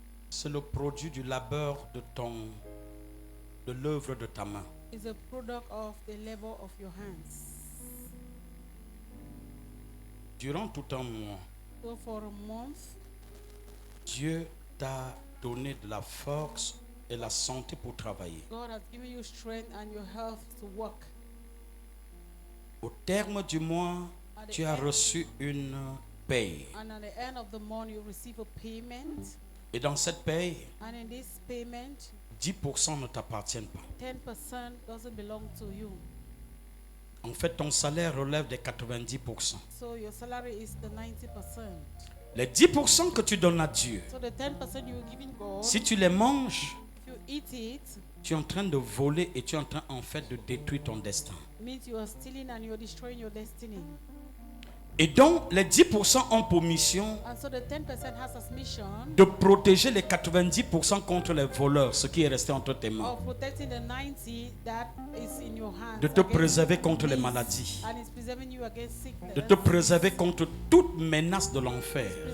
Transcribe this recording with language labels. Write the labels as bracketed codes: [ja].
[fr] c'est le produit du labeur de l'œuvre de ta main. [en] is a product of the labor of your hands. [fr] Durant tout un mois, [en] So for a month, [fr] Dieu t'a donné de la force et la santé pour travailler. [en] God has given you strength and your health to work. [fr] Au terme du mois, tu as reçu une paye. [en] And at the end of the month, you receive a payment. [fr] Et dans cette paye, [en] And in this payment, [fr] 10% ne t'appartiennent pas. [en] 10% doesn't belong to you. [fr] En fait, ton salaire relève des 90%. [en] So your salary is the 90%. [fr] Les 10% que tu donnes à Dieu, [en] So the 10% you're giving God, [fr] si tu les manges, [en] if you eat it, [fr] tu es en train de voler et tu es en train en fait de détruire ton destin. [en] means you are stealing and you're destroying your destiny. [fr] Et donc, les 10% ont pour mission [en] And so the 10% has as mission [fr] de protéger les 90% contre les voleurs, ce qui est resté entre tes mains. [en] of protecting the 90 that is in your hands. [fr] De te [en] against [fr] préserver contre les [en] thieves, [fr] maladies. [en] And it's preserving you against sickness. [fr] De te préserver contre toute menace de l'enfer.